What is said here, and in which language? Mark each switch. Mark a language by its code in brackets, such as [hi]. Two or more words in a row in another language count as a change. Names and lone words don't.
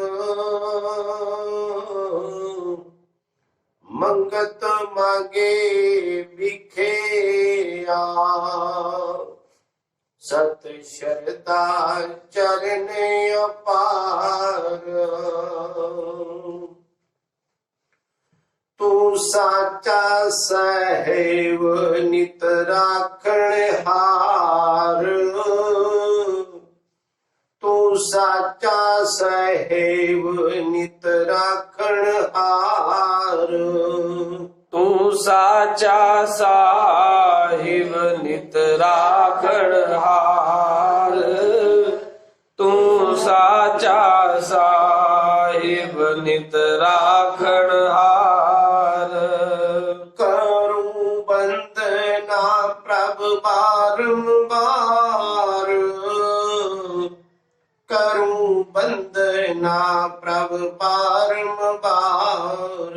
[hi] मंगत मांगे भिखे सत श्रद्धा चरण अपार। [pa] ਤੂ ਸਾਚਾ ਸਹੈਵ ਨਿਤ ਰਾਖਣ ਹਾਰ। ਤੂ ਸਾਚਾ ਸਹੈਵ ਨਿਤ ਰਾਖਣ ਹਾਰ। ਤੂ ਸਾਚਾ ਸਾਹਿਬ ਨਿਤ ਰਾਖਣ ਹਾਰ। ਤੂ ਸਾਚਾ ਸਾਹਿਬ ਨਿਤ ਰਾਖਣ ਹਾਰ। [hi] करूं वंदना प्रभु बारंबार। करूं वंदना प्रभु बारंबार।